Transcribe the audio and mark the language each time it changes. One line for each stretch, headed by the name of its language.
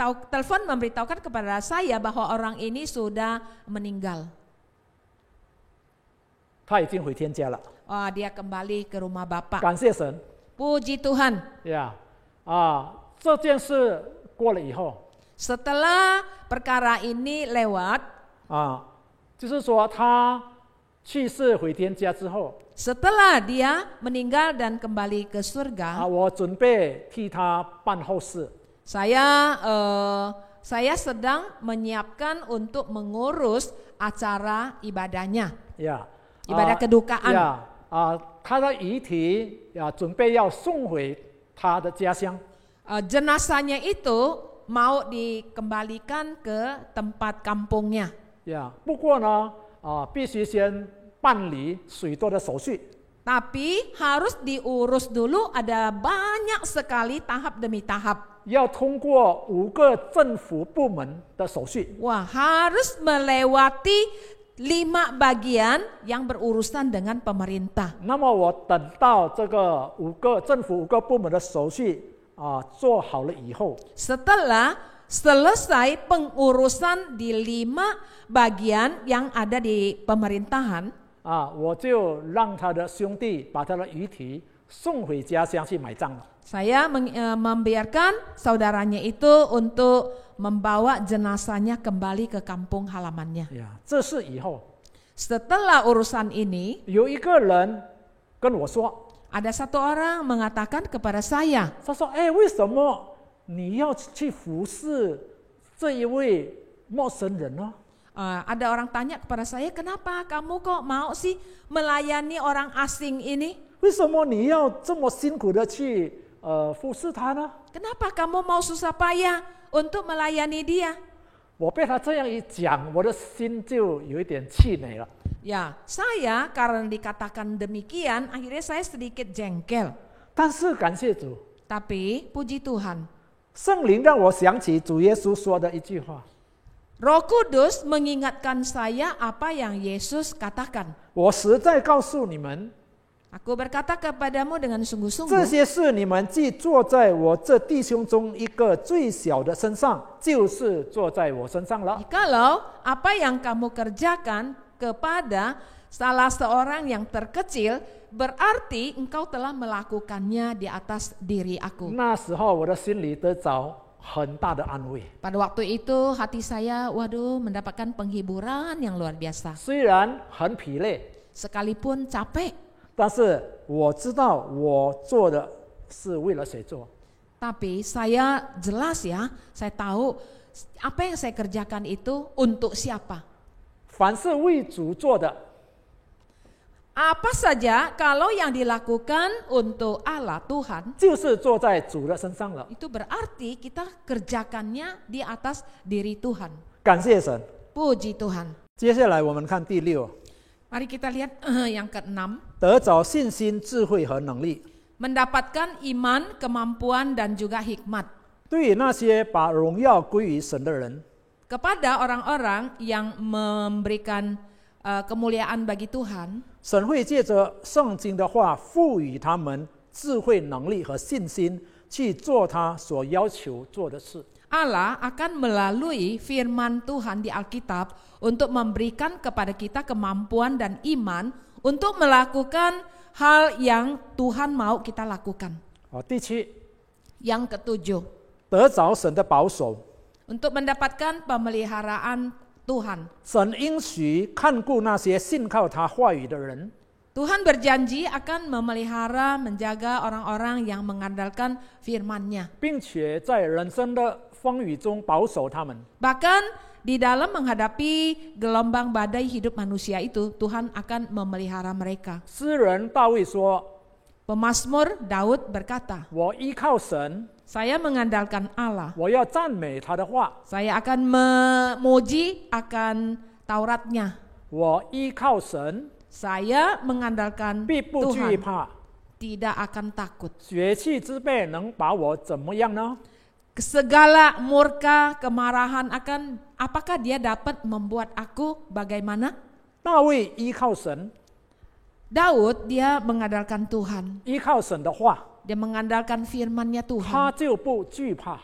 Indonesian: telepon memberitahukan kepada saya bahwa orang ini sudah meninggal.
Chinese: 他已经回天家了，
Indonesian: Dia kembali ke rumah Bapak.
Chinese: 感谢神
Indonesian: Puji Tuhan.
Chinese: 呀！这件事过了以后
Indonesian: Setelah perkara ini lewat,
Chinese: 就是说他去世回天家之后，
Indonesian: setelah dia meninggal dan kembali ke surga,
Chinese: 我准备替他办后事。
Indonesian: saya sedang menyiapkan untuk mengurus acara ibadahnya, 呀， ibadah kedukaan.
Chinese: 呀，他的遗体准备要送回他的家乡。
Indonesian: Jenazahnya itu mau dikembalikan ke tempat kampungnya.
Chinese: 呀，不过呢，必须先办理许多的手续。
Indonesian: Tapi harus diurus dulu, ada banyak sekali tahap demi tahap.
Chinese: 要通过5个政府部门的手续。
Indonesian: Wah, harus melewati 5 bagian yang berurusan dengan pemerintah.
Chinese: 那么我等到这个政府5个部门的手续做好了以后，
Indonesian: Setelah selesai pengurusan di 5 bagian yang ada di pemerintahan,
Chinese: 我就让他的兄弟把他的遗体送回家乡去埋葬了。
Indonesian: saya membiarkan saudaranya itu untuk membawa jenazahnya kembali ke kampung halamannya.
Chinese: 呀，这是以后
Indonesian: Setelah urusan ini,
Chinese: 有一个人跟我说，
Indonesian: ada satu orang mengatakan kepada saya,
Chinese: 他说：“哎，为什么你要去服侍这一位陌生人呢？”
Indonesian: ada orang tanya kepada saya, kenapa kamu kok mau sih melayani orang asing ini?
Chinese: 为什么你要这么辛苦的去服侍他呢？
Indonesian: Kenapa kamu mau susah payah untuk melayani dia?
Chinese: 我被他这样一讲，我的心就有一点气馁了。
Indonesian: Ya, saya karena dikatakan demikian, akhirnya saya sedikit jengkel.
Chinese: 但是感谢主，
Indonesian: Tapi puji Tuhan,
Chinese: 圣灵让我想起主耶稣说的一句话：
Indonesian: Roh Kudus mengingatkan saya apa yang Yesus katakan.
Chinese: 我实在告诉你们，
Indonesian: Aku berkata kepadamu dengan
Chinese: 这
Indonesian: sungguh-sungguh,
Chinese: 些事你们既做在我这弟兄中一个最小的身上，就是做在我身上了。
Indonesian: jikalau apa yang kamu kerjakan kepada salah seorang yang terkecil, berarti engkau telah melakukannya di atas diri aku.
Chinese: 那时候我的心里得着很大的安慰，
Indonesian: Pada waktu itu hati saya, mendapatkan penghiburan yang luar biasa.
Chinese: 虽然很疲累，
Indonesian: Sekalipun capek,
Chinese: 但是我知道我做的是为了谁做。
Indonesian: tapi saya jelas ya, saya tahu apa yang saya kerjakan itu untuk siapa.
Chinese: 凡是为主做的，
Indonesian: Apa saja kalau yang dilakukan untuk Allah Tuhan,
Chinese: 就是做在主的身上了。
Indonesian: itu berarti kita kerjakannya di atas diri Tuhan.
Chinese: 感谢神。
Indonesian: Puji Tuhan.
Chinese: 接下来我们看第6，
Indonesian: Mari kita lihat yang ke-6.
Chinese: 得着信心、智慧和能力。
Indonesian: Mendapatkan iman, kemampuan, dan juga hikmat.
Chinese: 对于那些把荣耀归于神的人，
Indonesian: Kepada orang-orang yang memberikan kemuliaan bagi Tuhan,
Chinese: 神会借着圣经的话赋予他们智慧、能力和信心，去做他所要求做的事。
Indonesian: Allah akan melalui firman Tuhan di Alkitab untuk memberikan kepada kita kemampuan dan iman untuk melakukan hal yang Tuhan mau kita lakukan.
Chinese: 好，第7，
Indonesian: Yang ke-7,
Chinese: 得着神的保守。
Indonesian: untuk mendapatkan pemeliharaan Tuhan.
Chinese: 神应许看顾那些信靠他话语的人。
Indonesian: Tuhan berjanji akan memelihara, menjaga orang-orang yang mengandalkan firman-Nya.
Chinese: 并且在人生的风雨中保守他们。
Indonesian: Bahkan di dalam menghadapi gelombang badai hidup manusia itu, Tuhan akan memelihara mereka.
Chinese: 诗人大卫说
Indonesian: Pemazmur Daud berkata,
Chinese: 我依靠神，
Indonesian: saya mengandalkan Allah.
Chinese: 我要赞美他的话，
Indonesian: Saya akan memuji akan Tauratnya.
Chinese: 我依靠神，
Indonesian: Saya mengandalkan
Chinese: 必不惧
Indonesian: Tuhan,
Chinese: 怕。
Indonesian: tidak akan takut.
Chinese: 血气之辈能把我怎么样呢？
Indonesian: Segala murka, kemarahan apakah dia dapat membuat aku bagaimana?
Chinese: 大卫依靠神，
Indonesian: Daud dia mengandalkan Tuhan.
Chinese: 依靠神的话，
Indonesian: Dia mengandalkan firman-Nya
Chinese: 他
Indonesian: Tuhan.
Chinese: 就不惧怕。